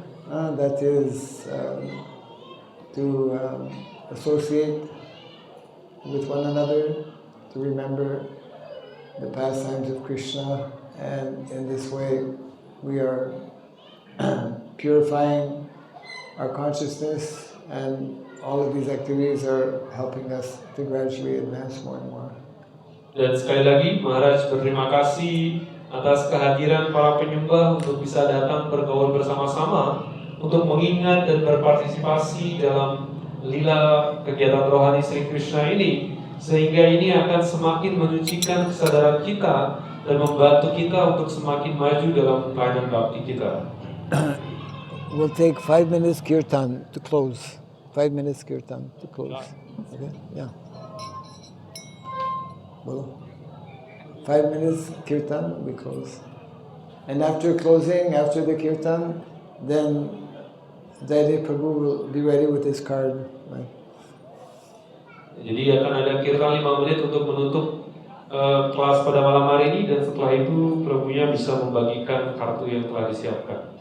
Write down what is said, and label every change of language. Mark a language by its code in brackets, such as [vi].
[en] That is to associate with one another, to remember the pastimes of Krishna, and in this way we are purifying our consciousness, and all of these activities are helping us to gradually advance more and more. [id] Dan sekali lagi, Maharaj berterima kasih atas kehadiran para penyembah untuk bisa datang bergaul bersama-sama untuk mengingat dan berpartisipasi dalam lila kegiatan rohani Sri Krishna ini, sehingga ini akan semakin menyucikan kesadaran kita dan membantu kita untuk semakin maju dalam pelayanan bakti kita. [en] We'll take 5 minutes kirtan to close. 5 minutes kirtan to close. Okay? Yeah. Well, 5 minutes kirtan, we close. And after closing, after the kirtan, then Jaydev Prabhu will be ready with his card. Right? [id] Jadi akan ada kirtan 5 menit untuk menutup kelas pada malam hari ini, dan setelah itu Prabhunya bisa membagikan kartu yang telah disiapkan.